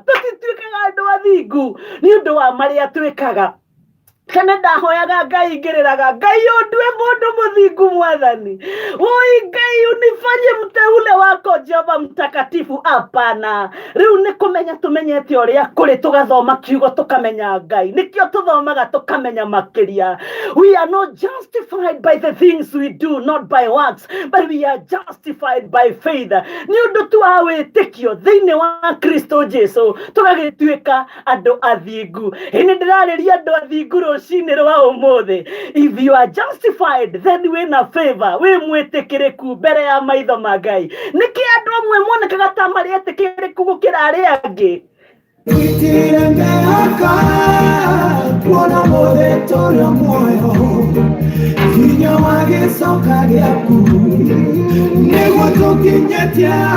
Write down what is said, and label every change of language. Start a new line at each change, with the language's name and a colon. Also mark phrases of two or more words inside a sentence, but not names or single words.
Kikuyu: Tũtituĩkaga andũ athingu nĩ ũndũ wa marĩa twĩkaga. Kana ndahoyaga Ngai ngĩrĩraga Ngai ũndue mũndũ mũthingu mwathani.
Swahili: Oi Ngai unifanye mteule wako Jehova mtakatifu, hapana.
Kikuyu: Rĩu nĩ kũmenya tũmenyete ũrĩa kũrĩ tũgathoma kiugo tũkamenya Ngai. Nĩkĩo tũthomaga tũkamenya makĩria.
English: We are not justified by the things we do, not by works, but we are justified by faith.
Kikuyu: Nĩ ũndũ tu wa wĩtĩkio thĩinĩ wa Kristo Jesu tũgagĩtuĩka andũ athingu. Hĩndĩ ndĩrarĩria andũ athingu rũcinĩ rwa ũmũthĩ.
English: If you are justified, then
Kikuyu: wĩna favor, wĩ mwĩtĩkĩrĩku mbere ya maitho ma Ngai. Nĩkĩ andũ amwe monekaga ta marĩ etĩkĩrĩku gũkĩra arĩa angĩ? Witire mehaka kuona mũthĩ tũrĩ muoyo, hinya wa gĩcoka gĩaku nĩguo tũkinyĩtie